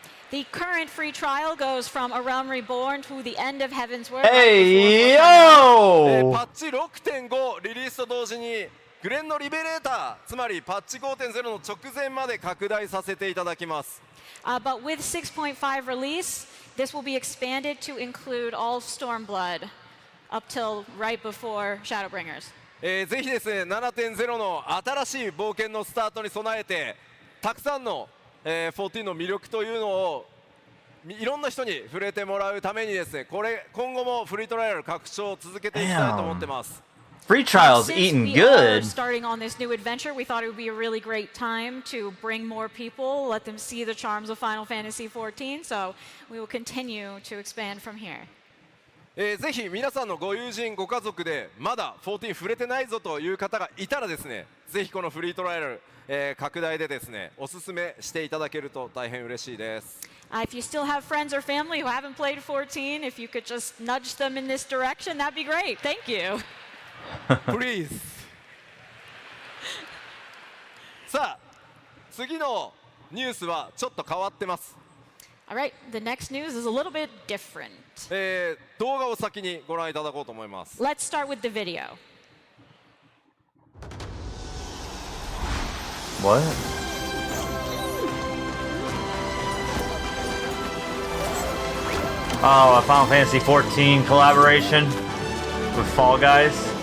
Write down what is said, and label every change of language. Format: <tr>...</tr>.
<en>The current free trial goes from A Realm Reborn to the end of Heaven's Word. Hey, yo!</en> <ja>パッチ 6.5 リリースと同時にグレンのリベレーター、つまりパッチ 5.0 の直前まで拡大させていただきます。</ja> <en>But with 6.5 release, this will be expanded to include all Stormblood up till right before Shadowbringers.</en> <ja>ぜひですね 7.0 の新しい冒険のスタートに備えてたくさんの14の魅力というのをいろんな人に触れてもらうためにですね、今後もフリートライアル拡張を続けていきたいと思ってます。</ja> <en>Free trial's eating good. Starting on this new adventure, we thought it would be a really great time to bring more people, let them see the charms of Final Fantasy XIV. So we will continue to expand from here.</en> <ja>ぜひ皆さんのご友人ご家族でまだ14触れてないぞという方がいたらですね、ぜひこのフリートライアル拡大でですねおすすめしていただけると大変嬉しいです。</ja> <en>If you still have friends or family who haven't played 14, if you could just nudge them in this direction, that'd be great. Thank you. Please.</en> <ja>さあ次のニュースはちょっと変わってます。</ja> <en>All right, the next news is a little bit different.</en> <ja>動画を先にご覧いただこうと思います。</ja> <en>Let's start with the video. What? Oh, a Final Fantasy XIV collaboration with Fall Guys.</en>